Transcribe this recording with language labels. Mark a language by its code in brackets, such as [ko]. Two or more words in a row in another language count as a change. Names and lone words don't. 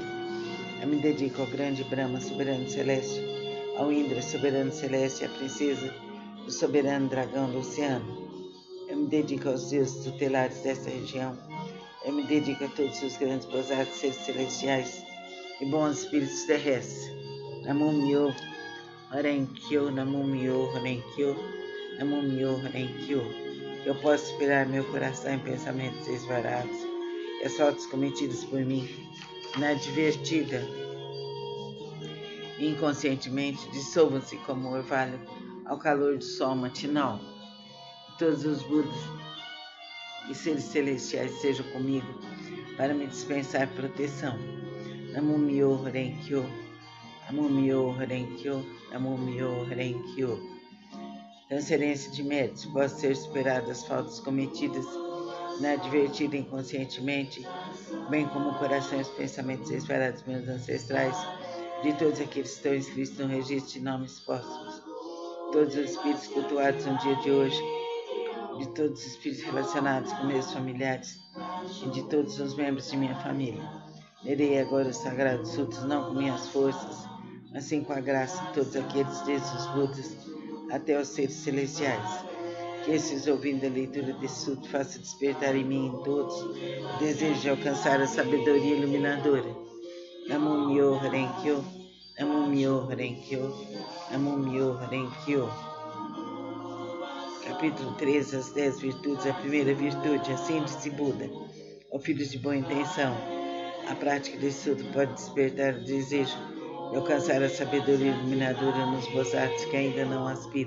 [pt] Eu me dedico ao grande Brahma, soberano celeste, ao Indra, soberano celeste, à princesa do soberano dragão do oceano. Eu me dedico aos deuses tutelares desta região. Eu me dedico a todos os grandes Bodhisattvas, seres celestiais e bons espíritos terrestres. [ja] 南無妙法蓮華経、南無妙法蓮華経、南無妙法蓮華経. [pt] Eu posso inspirar meu coração em pensamentos esvarados e as faltas cometidas por mim, inadvertida e inconscientemente, dissolvam-se como orvalho ao calor do sol matinal. Todos os Budas e seres celestiais sejam comigo para me dispensar proteção. [ja] 南無妙法蓮華経、南無妙法蓮華経、南無妙法蓮華経. [pt] Transferência de méritos, posso ser superado as faltas cometidas inadvertida inconscientemente, bem como o coração e os pensamentos esvarados dos meus ancestrais, de todos aqueles que estão inscritos no registro de nomes póstumos, todos os espíritos cultuados no dia de hoje, de todos os espíritos relacionados com meus familiares e de todos os membros de minha família. Lerei agora os sagrados sutras não com minhas forças, mas sim com a graça de todos aqueles, desde os Budas até os seres celestiais. Que esses, ouvindo a leitura desse sutra, faça despertar em mim e em todos o desejo de alcançar a sabedoria iluminadora. [ja] 南無妙法蓮華経、南無妙法蓮華経、南無妙法蓮華経. [pt] Capítulo 3, as 10 virtudes. A primeira virtude, a síntese Buda. Ó filhos de boa intenção, a prática desse sutra pode despertar o desejo de alcançar a sabedoria iluminadora nos Bodhisattvas que ainda não aspiram.